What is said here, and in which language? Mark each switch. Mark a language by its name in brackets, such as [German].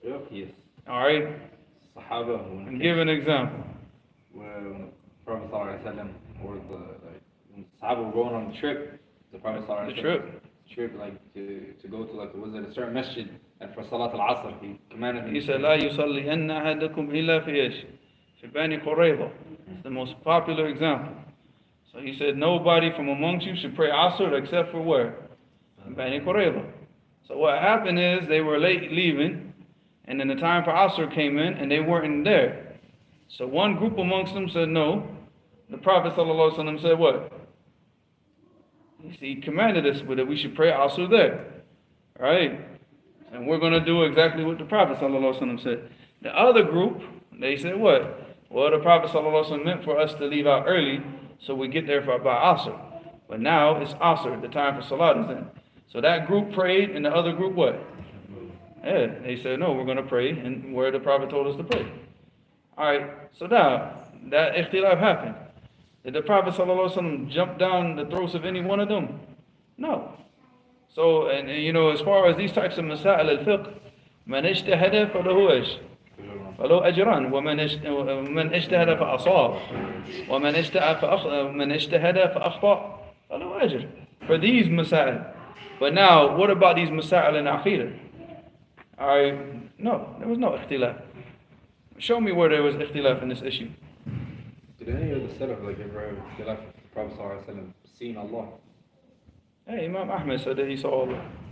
[English] Yes. Alright? Sahaba, And give an example. when Prophet ﷺ, or the, like, when Sahaba were going on the trip, the Prophet ﷺ, The trip. like, to go to, like, was it a certain masjid, and for Salat al-Asr, he commanded them. He said, [Arabic] لا يصلين أحدكم إلا في إيش؟ في بني قريظة. [English] It's the most popular example. So he said, nobody from amongst you should pray Asr except for where? Bani Qurayza. So what happened is they were late leaving, and then the time for Asr came in, and they weren't there. So one group amongst them said no. The Prophet ﷺ said what? He commanded us that we should pray Asr there. Right? And we're going to do exactly what the Prophet ﷺ said. The other group, they said what? Well, the Prophet ﷺ meant for us to leave out early, so we get there by Asr. But now it's Asr, the time for Salat is in. So that group prayed, and the other group what? Yeah, they said, no, we're going to pray, and where the Prophet told us to pray. Alright, so now, that ikhtilaf happened. Did the Prophet ﷺ jump down the throats of any one of them? No. So, and you know, as far as these types of masail al-fiqh, [Arabic] من اجتهد فله ايش؟ فله أجران ومن اجتهد فأصاب ومن اجتهد فأخطأ فله أجر. [English] For these masail. But now, what about these masail in aqidah? Alright, no, there was no ikhtilaf. Show me where there was ikhtilaf in this issue. Did any of the Salaf, like, ever have ikhtilaf with the Prophet ﷺ seen Allah? Hey, Imam Ahmed said that he saw Allah.